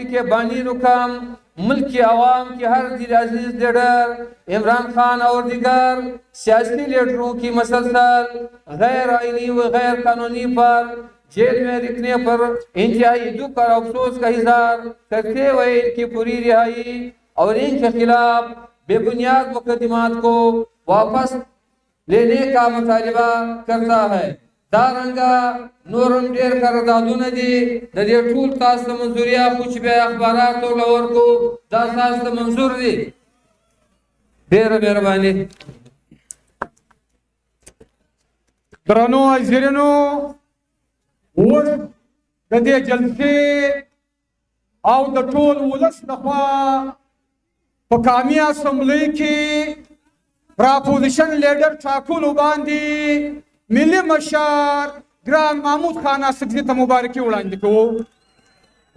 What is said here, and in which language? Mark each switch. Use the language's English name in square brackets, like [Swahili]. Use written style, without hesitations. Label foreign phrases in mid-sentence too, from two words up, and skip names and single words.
[Urdu] کے بانی رکن ملک کے عوام کے ہر دل عزیز لیڈر عمران خان اور دیگر سیاسی لیڈروں کی مسلسل غیر آئینی و غیر قانونی پر جیل میں رکھنے پر انتہائی دکھ اور افسوس کا اظہار کرتے ہوئے ان کی پوری رہائی اور ان کے خلاف بے بنیاد مقدمات کو واپس لینے کا مطالبہ کرتا ہے. [Pashto] دارنگا نورم ډیر قراردادونه دي د دې ټول تاسو ته منظوریا خو چې بیا اخبارات او لور کو دا تاسو ته منظور دي. ډیره مهرباني. درنو حاضرینو اوس د دې جلسې او د ټول ولس لخوا په قومي اسمبلۍ کې پر [English] opposition leader [Pashto] ټاکلو باندې ملی مشر گران محمود خان عاشق ته مبارکي وړاندې کوو.